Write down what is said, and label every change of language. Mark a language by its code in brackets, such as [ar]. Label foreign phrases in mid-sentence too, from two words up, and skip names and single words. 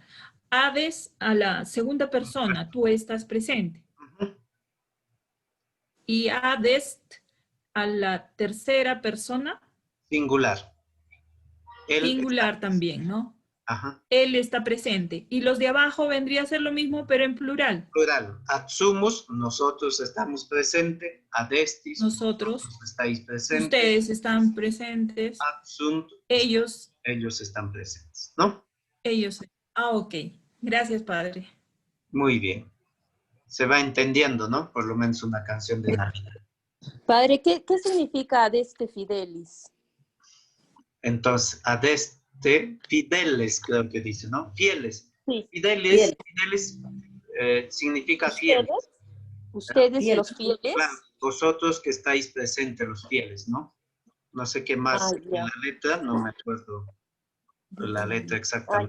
[es] Ades a la segunda persona, tú estás presente. Y adest a la tercera persona. Singular. Singular también, ¿no? Ajá. Él está presente. Y los de abajo vendría a ser lo mismo, pero en plural. Plural. [la] Ad sumus, [es] nosotros estamos presentes. Adestis, nosotros estáis presentes. Ustedes están presentes. [la] Ad sunt, [es] ellos están presentes, ¿no? Ellos. Ok. Gracias, Padre. Muy bien. Se va entendiendo, ¿no? Por lo menos una canción de Navidad. Padre, ¿qué significa [la] adeste fidelis? Entonces, adeste fideles, [es] creo que dice, ¿no? Fieles. Sí. Fideles significa fieles. ¿Ustedes los fieles? Claro, vosotros que estáis presentes, los fieles, ¿no? No sé qué más en la letra, no me acuerdo la letra exactamente.